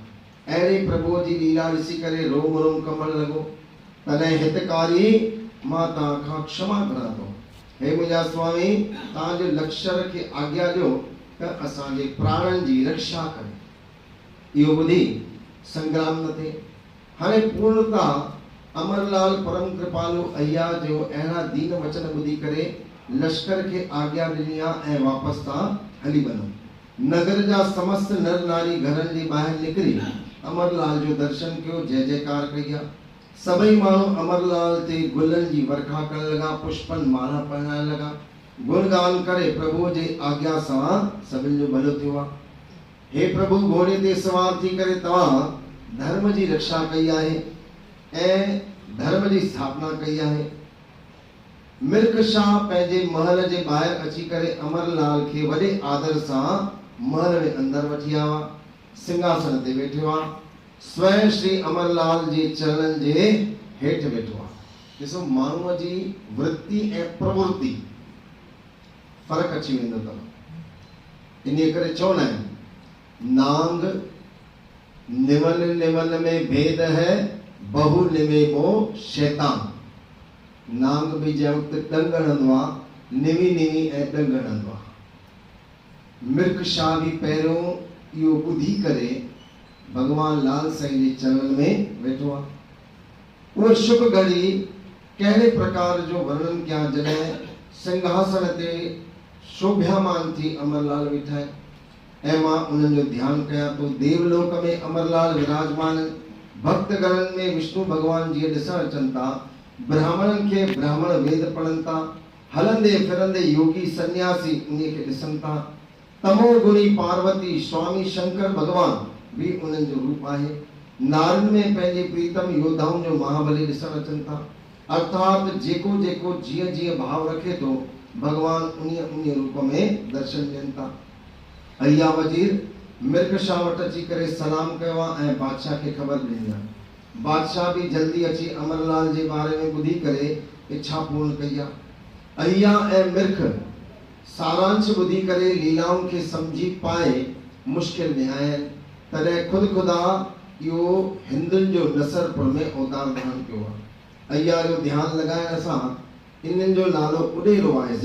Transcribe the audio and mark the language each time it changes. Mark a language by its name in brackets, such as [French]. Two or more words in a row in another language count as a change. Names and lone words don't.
[Sindhi] अहिड़े प्रभु जी लीला ॾिसी करे रोम रोम कंबण लॻो। तॾहिं हितकारी मां तव्हां खां क्षमा घुरां थो। हे मुंहिंजा स्वामी, तव्हांजे लश्कर खे आज्ञा ॾियो त असांजे प्राणनि जी रक्षा करे। इहो ॿुधी संग्राम न थिए। हाणे पूर्णता अमरलाल परम कृपालु अय्या जो अहिड़ा दीन वचन ॿुधी करे लश्कर खे आज्ञा ॾिनी आहे ऐं वापसि तव्हां हली वञो। नगर जा समस्त नर नारी घरनि जे ॿाहिरि निकिरी अमरलाल जो दर्शन कयो, जय जयकार कई आहे। सभई माण्हू अमरलाल ते गुलनि जी वर्खा करण लॻा, पुष्पनि माला पाइण लॻा। गुणगान करे प्रभु जे आज्ञा सां सभिनि जो भलो थियो आहे। हे प्रभु, घोड़े ते सवार थी करे तव्हां धर्म जी रक्षा कई आहे ऐं धर्म जी स्थापना कई आहे। मिर्ख शाह पंहिंजे महल जे ॿाहिरि अची करे अमरलाल खे वॾे आदर सां महल में अंदरि वठी आया। सिंहासन ते वेठो आहे। स्वयं श्री अमरलाल जे चरणनि जे हेठि वेठो आहे। ॾिसो, माण्हूअ जी वृत्ति ऐं प्रवृत्ति फ़र्क़ु अची वेंदो अथव। इन करे चवंदा आहिनि, नांग निमल निमल में भेद है, बहु निमे मो शैतान। नांग बि जंहिं वक़्तु ॾंग हणंदो आहे, निवी निवी ऐं ॾंग हणंदो आहे। मिर्ख शाह बि पहिरियों इहो ॿुधी करे भगवान लाल साईं जे चरणनि में वेठो आहे। उहो शुभ घड़ी कहिड़े प्रकार जो वर्णन कयां जॾहिं सिंहासन ते शोभ्यामान थी अमरलाल वेठा आहिनि ऐं मां उन्हनि जो ध्यानु कयां थो। देवलोक में अमरलाल विराजमान। भक्तगणनि में विष्णु भगवान जीअं ॾिसण अचनि था। ब्राह्मणनि खे ब्राह्मण वेद पढ़नि था। हलंदे फिरंदे योगी सन्यासी उन खे ॾिसनि था। तमोगुणी पार्वती स्वामी शंकर भगवान भी उन्हनि जो रूप आहे। नारन में पंहिंजे प्रीतम योद्धाउनि जो महाबली ॾिसण अचनि था। अर्थात जेको जेको जीअं जीअं भाव रखे थो, भगवान उन रूप में दर्शन ॾियनि था। अय्या वज़ीर मिर्कशाह वटि अची करे सलाम कयो आहे ऐं बादशाह खे ख़बर ॾिनी आहे। बादशाह बि जल्दी अची अमरलाल जे बारे में ॿुधी करे इच्छा पूर्ण कई आहे। अहिया ऐं मिर्ख सारांश ॿुधी करे लीलाउनि खे सम्झी पाए मुश्किल में आया आहिनि। तॾहिं ख़ुदा इहो हिंदुनि जो नसरपुर में अवतार धारण कयो आहे। अहिया जो ध्यानु लॻाइण सां इन्हनि जो नालो उॾेरो आहे।